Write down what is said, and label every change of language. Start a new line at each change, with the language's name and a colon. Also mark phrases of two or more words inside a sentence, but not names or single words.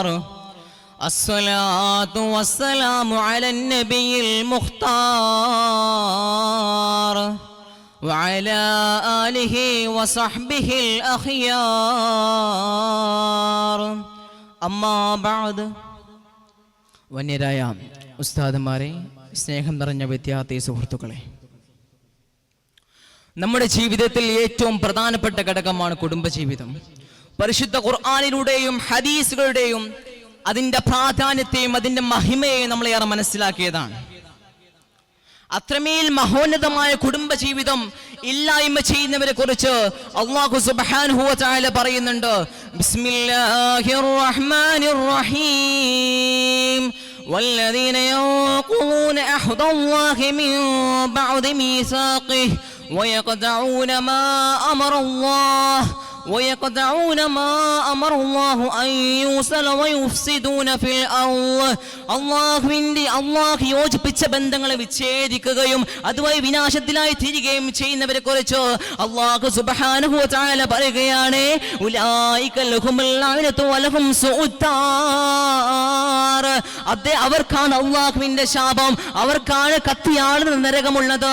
Arabic: الصلاة والسلام على النبي المختار وعلى آله وصحبه الأخيار. أما بعد.
Malayalam: വന്യരായ ഉസ്താദുമാരെ, സ്നേഹം നിറഞ്ഞ വിദ്യാർത്ഥി സുഹൃത്തുക്കളെ, നമ്മുടെ ജീവിതത്തിൽ ഏറ്റവും പ്രധാനപ്പെട്ട ഘടകമാണ് കുടുംബജീവിതം. പരിശുദ്ധ ഖുർആനിലൂടെയും ഹദീസുകളുടെയും അതിൻ്റെ പ്രാധാന്യത്തെയും അതിൻ്റെ മഹിമയെയും നമ്മൾ ഏറെ മനസ്സിലാക്കിയതാണ്. അത്രമേൽ മഹോന്നതമായ കുടുംബജീവിതം ഇല്ലായ്മ ചെയ്യുന്നവരെ കുറിച്ച് അല്ലാഹു
Arabic: سبحانه وتعالى
Malayalam: പറയുന്നുണ്ട്.
Arabic: بسم الله الرحمن الرحيم. والذين ينقضون عهد الله من بعد ميثاقه ويقطعون ما أمر الله أن يوصل ويفسدون في الأرض.
Malayalam: അല്ലാഹു യോജിപ്പിച്ച ബന്ധങ്ങളെ വിച്ഛേദിക്കുകയും അതുവഴി വിനാശത്തിലായി തീരുകയും ചെയ്യുന്നവരെ കുറിച്ച് അല്ലാഹു
Arabic: سبحانه وتعالى
Malayalam: പറയുകയാണ്,
Arabic: أولئك لهم اللعنة ولهم سوء الدار.
Malayalam: അവർക്കാണ് അല്ലാഹുവിന്റെ ശാപം, അവർക്കാണ് കത്തിയാളുന്ന നരകമുള്ളത്.